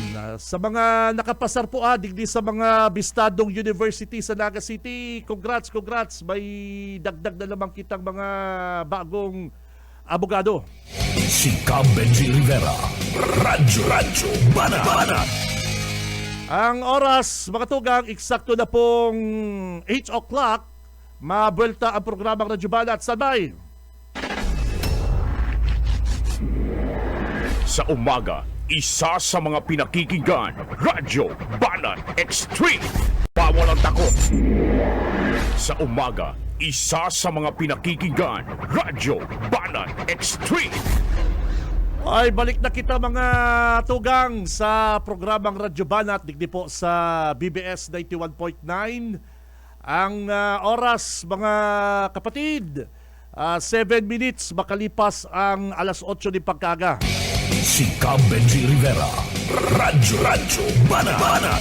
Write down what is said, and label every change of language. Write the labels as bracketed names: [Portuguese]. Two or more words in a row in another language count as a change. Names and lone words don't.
[Bikol] Sa mga nakapasar po digdi sa mga bistadong university sa Naga City, congrats. May dagdag na naman kitang mga bagong abogado. Si Cam Benji Rivera. Radyo Banat. Ang oras, mga tugang, eksakto na pong 8 o'clock. Mabuelta ang programang Radyo Banat. [Filipino] Sabay! Sa umaga, isa sa mga pinakikinggan, Radyo Banat Extreme. Bawal ang takot. Sa umaga, isa sa mga pinakikinggan, Radyo Banat Extreme. [Bikol] Ay, balik na kita mga tugang sa programang Radyo Banat. Digdi po sa BBS 91.9. Ang oras, mga kapatid, 7 minutes makalipas ang alas 8 ni pagkaga. Si Cam Benji Rivera. Radyo Banat.